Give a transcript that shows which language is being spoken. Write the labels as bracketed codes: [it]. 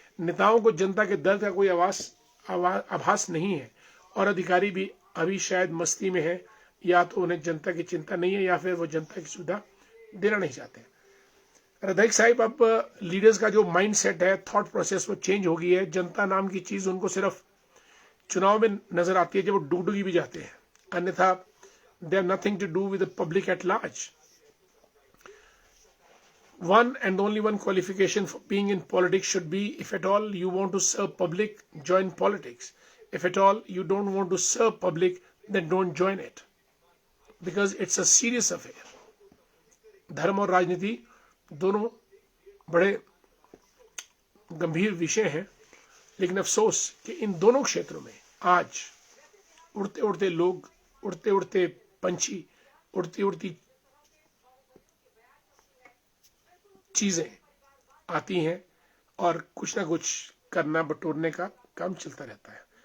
[hi] नेताओं को जनता के दर्द का कोई आभास नहीं है और अधिकारी भी अभी शायद मस्ती में है, या तो उन्हें जनता की चिंता नहीं है या फिर वो जनता की सुविधा देना नहीं चाहते। अध्यक्ष साहिब, अब लीडर्स का जो माइंड सेट है, थॉट प्रोसेस, वो चेंज हो गई है। जनता नाम की चीज उनको सिर्फ चुनाव में नजर आती है जब वो डुगडुगी भी जाते हैं, अन्यथा [en] They have nothing to do with the public at large. One and only one qualification for being in politics should be, if at all you want to serve public, join politics. If at all you don't want to serve public, then don't join it. Because it's a serious affair. [hi] धर्म और राजनीति दोनों बड़े गंभीर विषय हैं, लेकिन अफसोस कि इन दोनों क्षेत्रों में आज उड़ते उड़ते लोग, उड़ते उड़ते पंछी, उड़ती उड़ती चीजें आती हैं और कुछ ना कुछ करना, बटोरने का काम चलता रहता है।